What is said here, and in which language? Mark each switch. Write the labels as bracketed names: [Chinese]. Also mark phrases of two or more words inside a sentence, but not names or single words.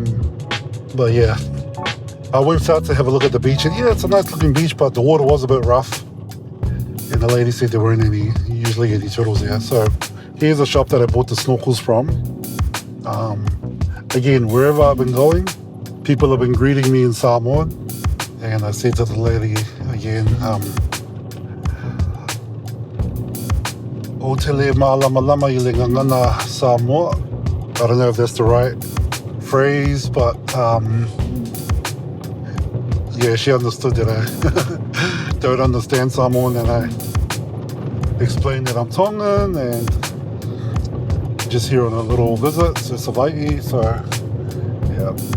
[English] But yeah, I went out to have a look at the beach, and yeah, it's a nice looking beach, but the water was a bit rough. And the lady said there weren't usually any turtles there. So here's a shop that I bought the snorkels from. Again, wherever I've been going, people have been greeting me in Samoan. And I said to the lady again, [Samoan] o te le mālama I le ngangana Samoa. [English] I don't know if that's the right phrase, but yeah, she understood that I don't understand Samoan, and I explained that I'm Tongan and just here on a little visit to Savai'i, so yeah.